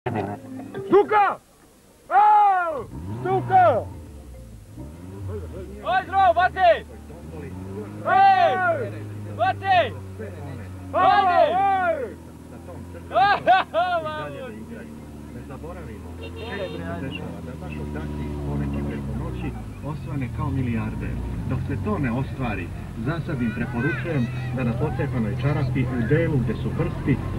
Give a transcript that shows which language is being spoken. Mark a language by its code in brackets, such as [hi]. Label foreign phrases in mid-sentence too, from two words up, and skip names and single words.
[sr] Stuka! Au! Stuka! Oj, zdravo, bati! Ej! Bati! Bati! Ne zaboravimo, često se dešava da naš odaci poneki preko noći osvane kao milijarder. Dok se to ne ostvari, za sad im preporučujem da na pocepanoj čarapi u delu gdje su prsti...